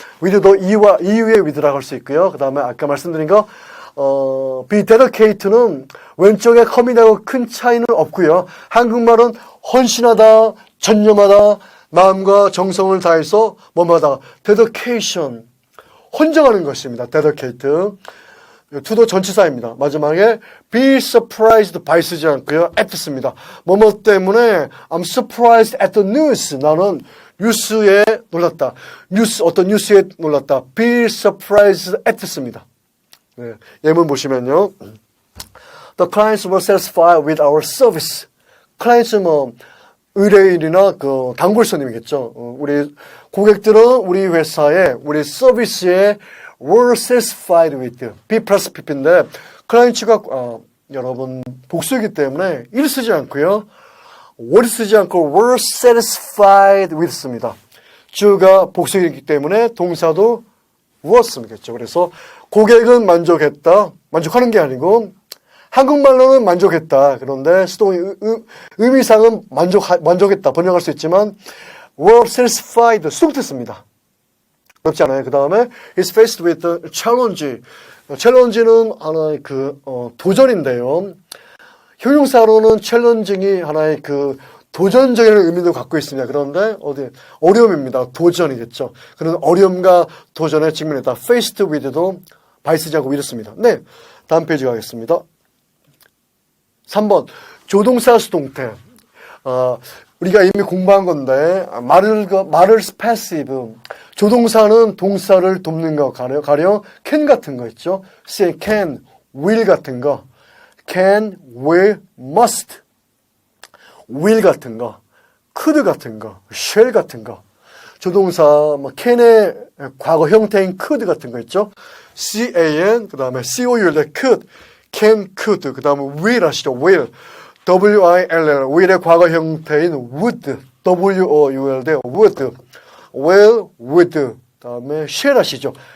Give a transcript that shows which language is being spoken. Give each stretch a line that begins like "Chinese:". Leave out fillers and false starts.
Korean: with도 이유의 with라고 할 수 있고요. 그 다음에 아까 말씀드린 거 be dedicate는 왼쪽에 commit하고 큰 차이는 없고요. 한국말은 헌신하다, 전념하다, 마음과 정성을 다해서 뭐뭐하다. dedication, 헌정하는 것입니다. dedicate. to도 전치사입니다. 마지막에 be surprised by 쓰지 않고요. at 씁니다. 뭐뭐 때문에
English: I'm surprised at the news.
Korean: 나는 뉴스에 놀랐다. 어떤 뉴스에 놀랐다. be surprised at 씁니다. 네, 예문 보시면요.
English: The clients were satisfied with our service.
Korean: clients 의뢰인이나 단골 손님이겠죠. 우리 고객들은 우리 회사에 우리 서비스에 were satisfied with B 플러스 PP인데 클라이언츠가 여러분 복수이기 때문에 1 쓰지 않고요. were 쓰지 않고 were satisfied with습니다. 주가 복수이기 때문에 동사도 was겠죠. 그래서 고객은 만족했다. 만족하는 게 아니고 한국말로는 만족했다. 그런데 수동의 의미상은 만족했다. 번역할 수 있지만 were satisfied 수동태습니다. 어렵지 않아요. 그 다음에
English: is faced with a challenge.
Korean: challenge는 하나의 도전인데요. 형용사로는 challenging이 하나의 도전적인 의미도 갖고 있습니다. 그런데 어려움입니다. 도전이겠죠. 그런 어려움과 도전에 직면했다. faced with도 바이쓰지 않고 이렇습니다. 네, 다음 페이지 가겠습니다. 3번 조동사 수동태. 우리가 이미 공부한 건데 말을 passive. 조동사는 동사를 돕는 거 가령 can 같은 거 있죠.
English: say can, will
Korean: 같은 거.
English: can, will, must.
Korean: will 같은 거, could 같은 거, shall 같은 거. 조동사 can의 과거 형태인 could 같은 거 있죠. can, 그 다음에 coul의 could, can, could, 그 다음에 will 아시죠? will, will, will의 과거 형태인 would, would, will, would, 그 다음에 shall 아시죠?